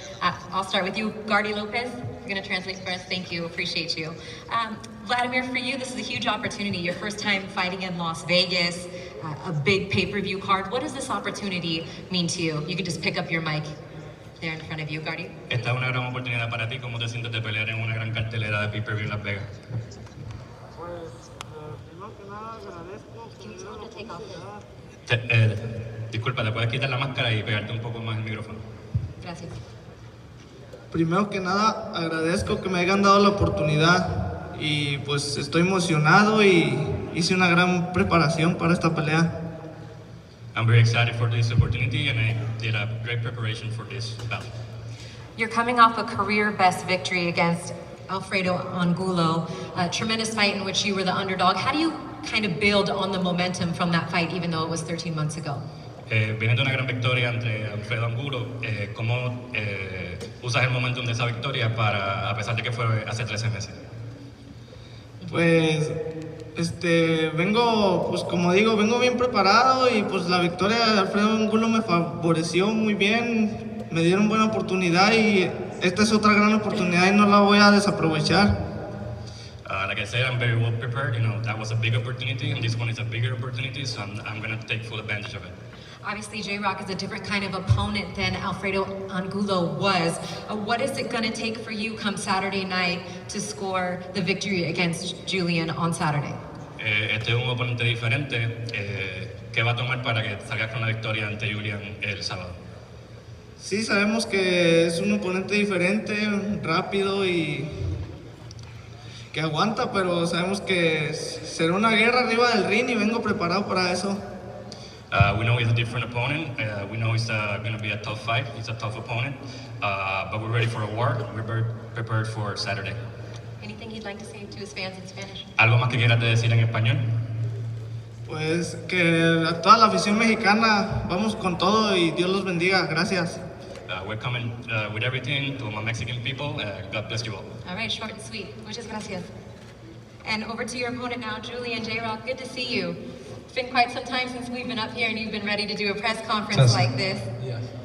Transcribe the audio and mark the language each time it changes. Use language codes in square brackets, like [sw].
[en] I'll start with you, Gardy Lopez. You're going to translate for us. Thank you. Appreciate you. Vladimir, for you, this is a huge opportunity. Your first time fighting in Las Vegas, a big pay-per-view card. What does this opportunity mean to you? You can just pick up your mic there in front of you, Gardy. [es] Esta es una gran oportunidad para ti. ¿Cómo te sientes de pelear en una gran cartelera de pay-per-view en Las Vegas? Pues, primero que nada, agradezco que me dieron la oportunidad. Disculpa, ¿te puedes quitar la máscara y pegarte un poco más el micrófono? Gracias. Primero que nada, agradezco que me hayan dado la oportunidad y pues estoy emocionado y hice una gran preparación para esta pelea. [en] I'm very excited for this opportunity, and I did a great preparation for this bout. You're coming off a career best victory against Alfredo Angulo, a tremendous fight in which you were the underdog. How do you kind of build on the momentum from that fight, even though it was 13 months ago? [es] Viene de una gran victoria ante Alfredo Angulo, ¿cómo usas el momentum de esa victoria para, a pesar de que fue hace 13 meses? Pues vengo, pues como digo, vengo bien preparado y pues la victoria de Alfredo Angulo me favoreció muy bien, me dieron buena oportunidad y esta es otra gran oportunidad y no la voy a desaprovechar. [en] Like I said, I'm very well prepared. You know, that was a big opportunity, and this one is a bigger opportunity, so I'm going to take full advantage of it. Obviously, J-Rock is a different kind of opponent than Alfredo Angulo was. What is it going to take for you come Saturday night to score the victory against Julian on Saturday? [es] Este es un oponente diferente. ¿Qué va a tomar para que salgas con la victoria ante Julian el sábado? Sí, sabemos que es un oponente diferente, rápido y que aguanta, pero sabemos que será una guerra arriba del ring y vengo preparado para eso. [en] We know he's a different opponent. We know it's going to be a tough fight. He's a tough opponent. But we're ready for a war. We're very prepared for Saturday. Anything he'd like to say to his fans in Spanish? [es] ¿Algo más que quieras decir en español? Pues que a toda la afición mexicana, vamos con todo y Dios los bendiga. Gracias. [en] We're coming with everything to my Mexican people. God bless you all. All right, short and sweet. [es] Muchas gracias. [en] And over to your opponent now, Julian J-Rock. Good to see you. It's been quite some time since we've been up here and you've been ready to do a press conference like this. Yes.